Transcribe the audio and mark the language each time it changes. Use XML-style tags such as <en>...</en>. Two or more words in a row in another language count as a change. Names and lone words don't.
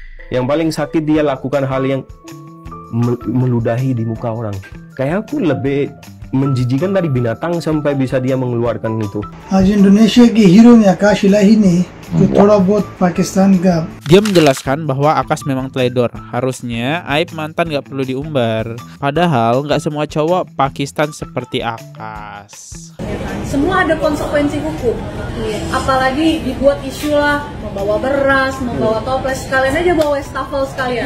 <id>Yang paling sakit dia lakukan hal yang meludahi di muka orang. Kayak aku lebih menjijikan dari binatang sampai bisa dia mengeluarkan itu.</id> <hi>आज इंडोनेशिया के हीरो ने आकाश इलाही ने जो थोड़ा बहुत पाकिस्तान का</hi> <id>Dia menjelaskan bahwa Akash memang teledor. Harusnya aib mantan gak perlu diumbar. Padahal gak semua cowok Pakistan seperti Akash. Semua ada konsekuensi hukum. Apalagi dibuat isu lah, membawa beras, membawa toples, sekalian aja bawa wastafel sekalian.</id>